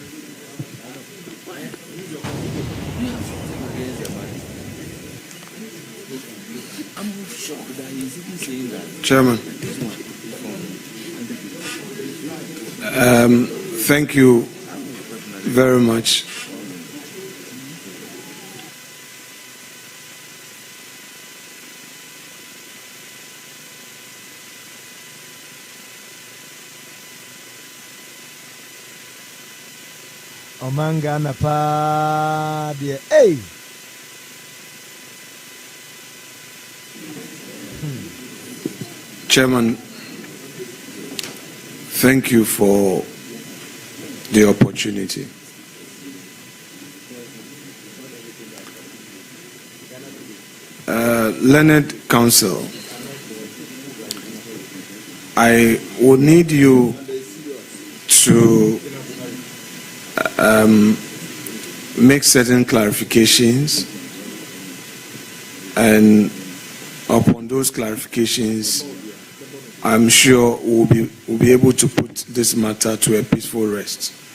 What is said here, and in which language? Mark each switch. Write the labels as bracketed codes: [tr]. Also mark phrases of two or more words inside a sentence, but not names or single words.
[en] I'm shocked that he's even saying that. Chairman. Thank you very much. Omanga na pa dear. Hey. Chairman, thank you for the opportunity. Learned Counsel, I would need you to make certain clarifications, and upon those clarifications, I'm sure we'll be able to put this matter to a peaceful rest.